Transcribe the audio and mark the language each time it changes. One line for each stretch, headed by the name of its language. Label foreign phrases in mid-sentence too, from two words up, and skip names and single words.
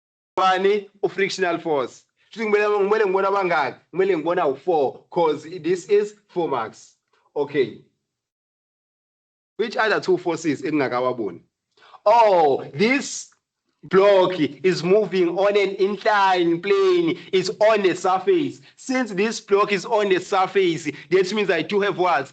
English: bani frictional force.
North Ndebele: Kumele ngibona abangaki? Kumele ngibona u4
English: because this is 4 marks. Okay. Which other two forces engingakawaboni? Oh, this block is moving on an inclined plane. It's on the surface. Since this block is on the surface, that means I do have what?